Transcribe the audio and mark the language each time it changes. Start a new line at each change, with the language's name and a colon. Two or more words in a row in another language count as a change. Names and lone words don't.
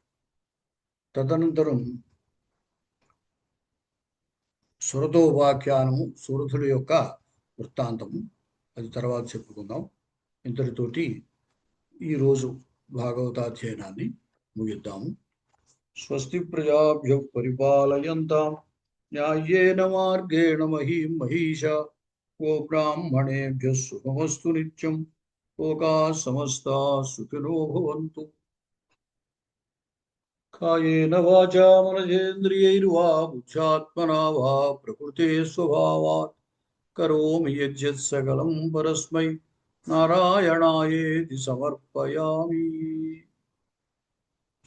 Telugu: తదనంతరం సురతోపాఖ్యానము, సురథుల యొక్క వృత్తాంతము, అది తర్వాత చెప్పుకుందాం. ఇంతటితోటి ఈరోజు భాగవతాధ్యయనాన్ని ముగిద్దాము.
Sanskrit: స్వస్తి ప్రజాభ్య పరిపాలయంతాం న్యాయేన మార్గేణ మహీం మహీషా గోబ్రాహ్మణేభ్యః శుభమస్తు నిత్యం. లోకాః సమస్తాః సుఖినో భవంతు. కాయేన వాచా మనసేంద్రియైర్వా బుద్ధ్యాత్మనా వా ప్రకృతే స్వభావాత్ కరోమి యజ్జత్ సకలం పరస్మై నారాయణాయేతి సమర్పయామి.